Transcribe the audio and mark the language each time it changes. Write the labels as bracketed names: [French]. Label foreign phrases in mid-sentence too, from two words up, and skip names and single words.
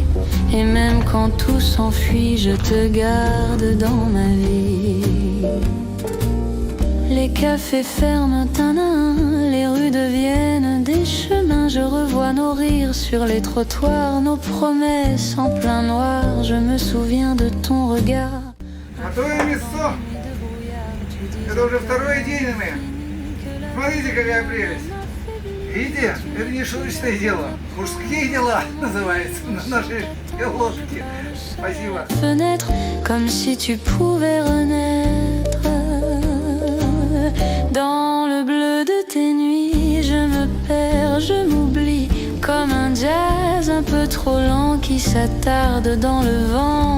[French] Et même quand tout s'enfuit, je te garde dans ma vie. Les cafés ferment un à un, les rues deviennent des chemins. Je revois nos rires sur les trottoirs, nos promesses en plein noir. Je me souviens de ton regard. [Russian] Готовим мясо. Это уже 2-й день мы. Смотрите, какая прелесть. Видите, это не шуточное дело. Мужские дела называется на нашей лодке. Спасибо. [French] Fenêtre, comme si tu pouvais renaître. Dans le bleu de tes nuits, je me perds, je m'oublie, comme un jazz un peu trop lent qui s'attarde dans le vent.